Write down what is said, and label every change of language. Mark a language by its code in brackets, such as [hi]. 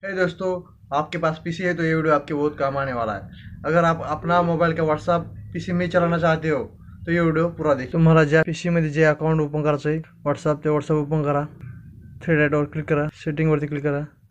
[hi] हे दोस्तों, आपके पास पीसी है तो ये वीडियो आपके बहुत काम आने वाला है। अगर आप अपना मोबाईल का व्हाट्सअप पीसी में चलाना चाहते हो तो ये वीडियो पूरा देखिए। [mr] तुम्हाला ज्या पीसी मध्ये जे अकाउंट ओपन करायचं आहे व्हाट्सअप, ते व्हाट्सअप ओपन करा। थ्री डॉट वर क्लिक करा, सेटिंग वरती क्लिक करा।